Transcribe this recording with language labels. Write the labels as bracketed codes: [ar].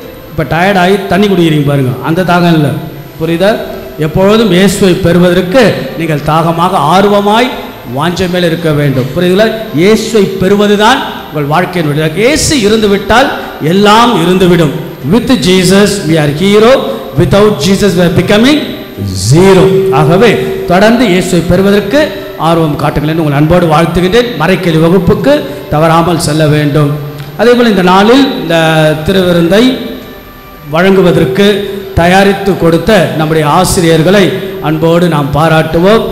[ta] இப்போ டயர்டாகி தண்ணி குடிக்கிறீங்க பாருங்க, அந்த தாகம் இல்லை. புரியுதா? எப்பொழுதும் இயேசுவை பெறுவதற்கு நீங்கள் தாகமாக ஆர்வமாய் வாஞ்சை மேல் இருக்க வேண்டும். புரியுதுங்களா? இயேசுவை பெறுவதுதான் உங்கள் வாழ்க்கையினுடைய. இயேசு இருந்து விட்டால் எல்லாம் இருந்துவிடும். [en] With Jesus we are hero, without Jesus we are becoming zero. [ta] ஆகவே தொடர்ந்து இயேசுவை பெறுவதற்கு ஆர்வம் காட்டுங்கள் என்று உங்கள் அன்போடு வாழ்த்துகின்றேன். மறைக்கல்வி வகுப்புக்கு தவறாமல் செல்ல வேண்டும். அதேபோல் இந்த நாளில் இந்த திருவிருந்தை வழங்குவதற்கு தயாரித்து கொடுத்த நம்முடைய ஆசிரியர்களை அன்போடு நாம் பாராட்டுவோம்.